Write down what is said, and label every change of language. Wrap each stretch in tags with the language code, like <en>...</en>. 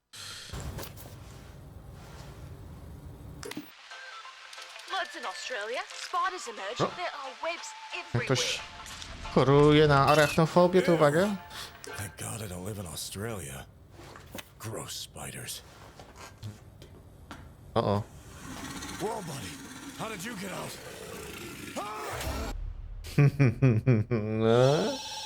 <en>Floods in Australia, spiders emerge, there are webs everywhere.</en> <pl>Ktoś choruje na arachnofobię, to uwaga.</pl> <en>Thank God I don't live in Australia. Gross spiders. O. Whoa, buddy. How did you get out? No.</en>